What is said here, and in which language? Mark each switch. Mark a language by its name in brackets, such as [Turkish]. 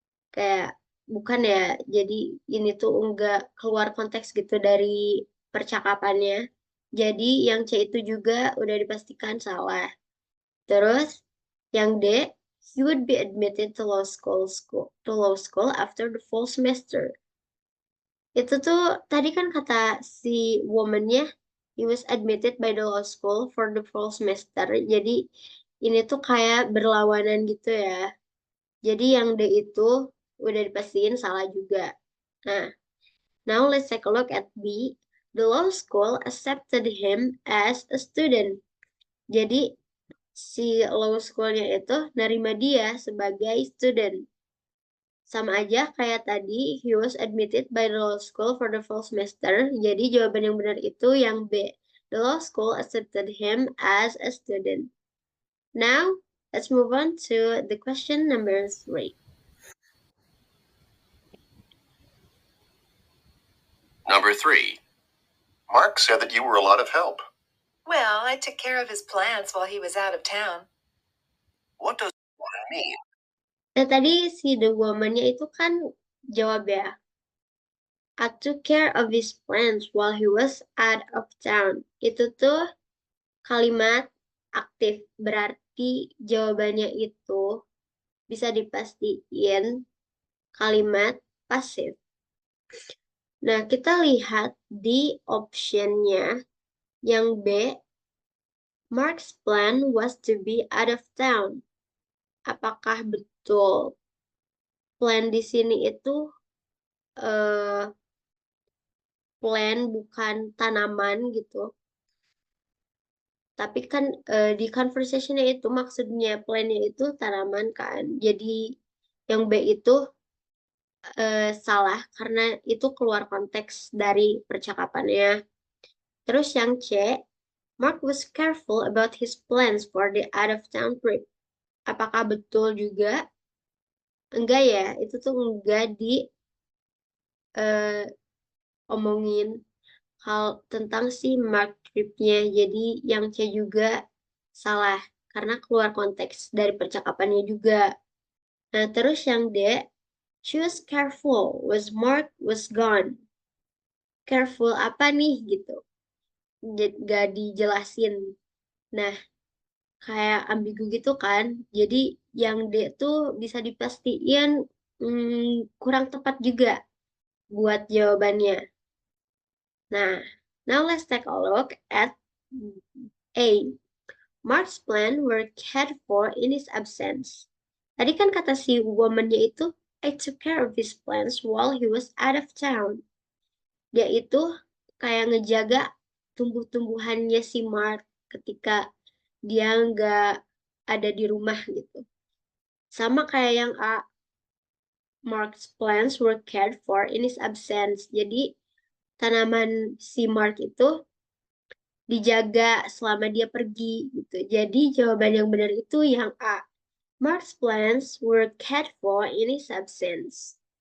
[Indonesian] Kayak bukan ya, jadi ini tuh enggak keluar konteks gitu dari percakapannya. Jadi yang C itu juga udah dipastikan salah. Terus yang D, [English] he would be admitted to law school after the fall semester. [Indonesian] Itu tuh tadi kan kata si woman-nya, [English] he was admitted by the law school for the fall semester. [Indonesian] Jadi ini tuh kayak berlawanan gitu ya. Jadi yang D itu udah dipastiin salah juga. [English] Nah, now let's take a look at B. The law school accepted him as a student. [Indonesian] Jadi si law school-nya itu nerima dia sebagai student. Sama aja kayak tadi, [English] he was admitted by the law school for the fall semester. [Indonesian] Jadi jawaban yang benar itu yang B. [English] The law school accepted him as a student. Now, let's move on to the question number 3. Number 3. Mark said that you were a lot of help. Well, I took care of his plans while he was out of town. What does one mean? [Indonesian] Nah, tadi si the woman-nya itu kan jawab ya. [English] I took care of his plans while he was out of town. [Indonesian] Itu tuh kalimat aktif. Berarti jawabannya itu bisa dipastiin kalimat pasif. [English] Nah, [Indonesian] kita lihat di optionnya yang B, [English] Mark's plan was to be out of town. [Indonesian] Apakah betul? Plan di sini itu plan bukan tanaman gitu. Tapi kan di conversation-nya itu maksudnya plan-nya itu tanaman kan. Jadi yang B itu salah karena itu keluar konteks dari percakapannya. Terus yang C, [English] Mark was careful about his plans for the out-of-town trip. [Indonesian] Apakah betul juga? Enggak ya, itu tuh enggak di omongin hal tentang si Mark tripnya. Jadi yang C juga salah karena keluar konteks dari percakapannya juga. [English] Nah, [Indonesian] terus yang D, [English] she was careful, was Mark was gone. [Indonesian] Careful apa nih gitu? Gak dijelasin. Nah, kayak ambigu gitu kan. Jadi yang D tuh bisa dipastikan kurang tepat juga buat jawabannya. [English] Nah, now let's take a look at A. Mark's plan were cared for in his absence. [Indonesian] Tadi kan kata si woman-nya itu, [English] I took care of his plans while he was out of town. [Indonesian] Dia itu kayak ngejaga tumbuh-tumbuhannya si Mark ketika dia nggak ada di rumah gitu. Sama kayak yang A, [English] Mark's plans were cared for in his absence. [Indonesian] Jadi tanaman si Mark itu dijaga selama dia pergi gitu. Jadi jawaban yang benar itu yang A. [English] Mark's plans were cared for in his absence.